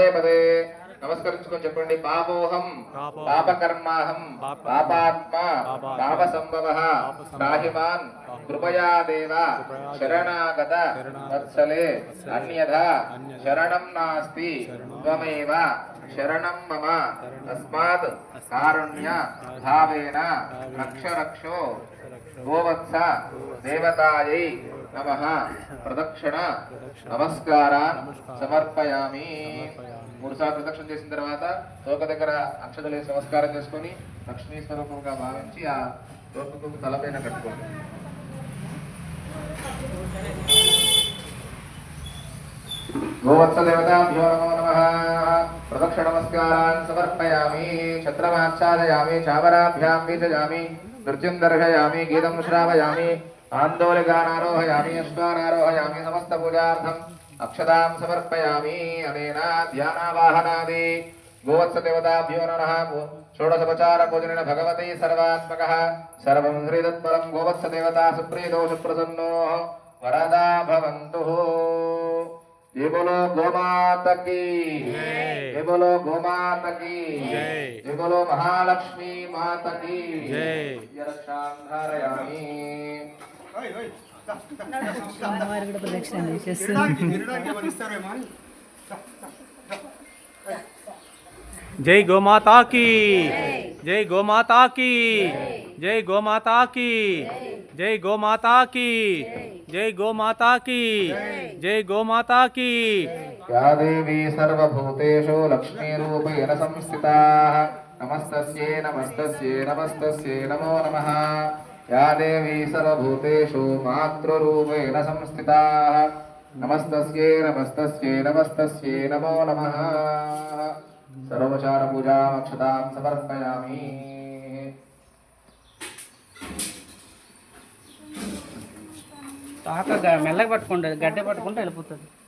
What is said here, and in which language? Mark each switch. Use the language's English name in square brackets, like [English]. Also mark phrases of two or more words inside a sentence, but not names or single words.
[Telugu] పదే నమస్కరించుకొని చెప్పండి [Sanskrit] పాపోహం పాపకర్మాహం పాపాత్మ పాపసంభవః రాహిమాన్ కృపయా దేవ శరణాగత వత్సలే అన్యథా శరణం నాస్తి త్వమేవ శరణం మమ తస్మాత్ కారుణ్య భావేన రక్ష రక్షో గోవత్స దేవతాయై నమః ప్రదక్షిణ నమస్కారాన్ సమర్పయామి. [Telugu] మూడుసార్లు ప్రదక్షిణ చేసిన తర్వాత తోక దగ్గర అక్షతలు వేసి నమస్కారం చేసుకొని లక్ష్మీ స్వరూపంగా భావించి ఆ తోకకు తలపైన కట్టుకోండి. [Sanskrit] गोवत्सदेवताभ्यो नमो नमः प्रदक्षिण नमस्कारान् समर्पयामि. छत्रमाच्छादयामि चावराभ्यां बीजयामि नृत्यं दर्शयामि गीतं श्रावयामि आन्दोलिकानारोहयामि अश्वानारोहयामि समस्तपूजार्थम् अक्षतां समर्पयामि. अनेन ध्यानावाहनादि गोवत्सदेवताभ्यो नमः षोडशोपचारपूजनेन भगवती सर्वात्मकः सर्वं श्रीदत्परं गोवत्सदेवता सुप्रीतो सुप्रसन्नो वरदा भवन्तु. [Hindi] जय बोलो गोमाता की जय। जय बोलो गोमाता की जय। जय बोलो महालक्ष्मी माता की जय। [Sanskrit] रक्षां धारयामि [Telugu] అమ్మవారు కూడా ప్రదక్షిణ చేసేస్తుంది. [Hindi] जय गोमाता की जय गोमाता की जय गोमाता की जय गोमाता की जय गोमाता की जय गोमाता की। [Sanskrit] या देवी सर्वभूतेषु लक्ष्मीरूपेण संस्थिता नमस्तस्यै नमस्तस्यै नमस्तस्यै नमो नमः। या देवी सर्वभूतेषु मातृरूपेण संस्थिता नमस्तस्यै नमस्तस्यै नमस्तस्यै नमो नमः। सर्वोपचार पूजां अक्षतां समर्पयामि। [Telugu] తాక మెల్లగా పట్టుకుంటుంది, గడ్డ పట్టుకుంటే వెళ్ళిపోతుంది.